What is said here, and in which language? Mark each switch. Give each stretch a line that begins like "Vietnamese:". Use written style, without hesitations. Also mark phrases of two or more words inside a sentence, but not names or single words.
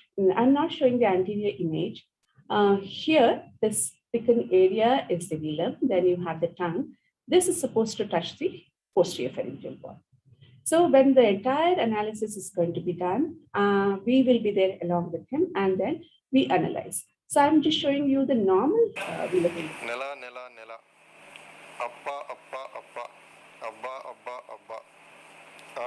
English: I'm not showing the anterior image. Here, this thickened area is the velum. Then you have the tongue. This is supposed to touch the posterior pharyngeal wall. So when the entire analysis is going to be done, we will be there along with him, and then we analyze. So I'm just showing you the normal velopharyngeal. Nela, nela, nela. Appa, appa, appa. Abba, abba, abba.